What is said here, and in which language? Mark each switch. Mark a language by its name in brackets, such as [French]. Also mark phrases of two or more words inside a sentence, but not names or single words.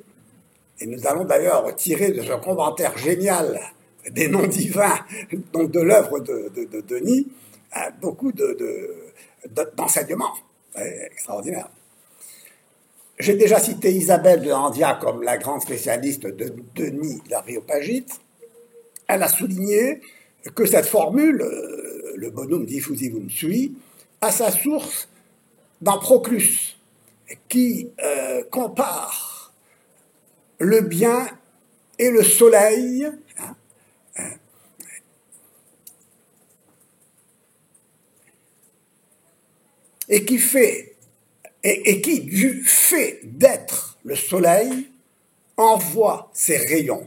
[French] Et nous allons d'ailleurs tirer de ce commentaire génial des noms divins, donc de l'œuvre de Denis, beaucoup d'enseignements extraordinaires. J'ai déjà cité Isabelle de Handia comme la grande spécialiste de Denis l'Aréopagite. Elle a souligné que cette formule, le [Latin] bonum diffusivum sui, [French] a sa source dans Proclus, qui compare le bien et le soleil, et qui fait, et qui, du fait d'être le soleil, envoie ses rayons.